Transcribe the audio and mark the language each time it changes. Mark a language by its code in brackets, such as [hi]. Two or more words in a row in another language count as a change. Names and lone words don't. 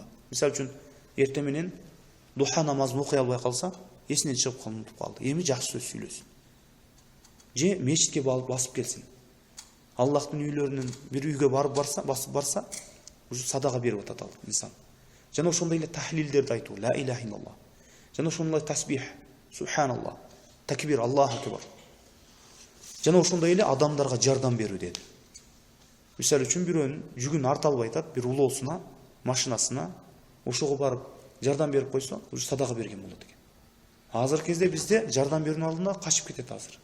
[ky] Мисалы үчүн эрте менен духа намазын окуй албай калса, эсинен чыгып унутуп калды. Эми жакшы сөз сүйлөсүн. Же мечитке басып келсин. Аллахтын үйлөрүнүн бир үйгө басып барса, ушу садака берип атат ал инсан. Жана ошондой эле тахлилдерди айтуу, [ar] لا إله إلا الله. [ky] Жана ошондой тасбих, субханаллах, такбир, [ar] الله أكبر. [ky] Жана ошондой эле адамдарга жардам берүү деди. Мисалы үчүн бирөөнүн жүгүн арта албай атат, бир улоосуна, машинасына, ошого барып жардам берип койсо, ушу садака берген болот экен. Азыр кезде бизде жардам берүүнүн алдында качып кетет азыр.